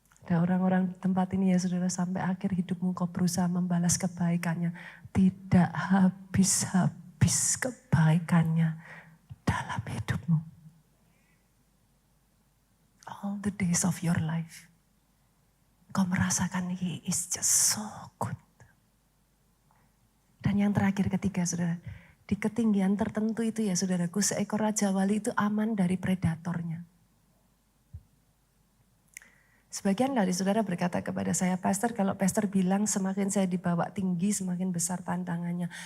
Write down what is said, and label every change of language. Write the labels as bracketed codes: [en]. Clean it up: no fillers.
[id] ada orang-orang di tempat ini ya saudara, sampai akhir hidupmu kau berusaha membalas kebaikannya. Tidak habis-habis kebaikannya dalam hidupmu. [en] All the days of your life. [id] Kau merasakan [en] he is just so good. [id] Dan yang terakhir ketiga saudara, di ketinggian tertentu itu ya saudaraku, seekor raja wali itu aman dari predatornya. Sebagian dari saudara berkata kepada saya, Pastor kalau Pastor bilang semakin saya dibawa tinggi semakin besar tantangannya.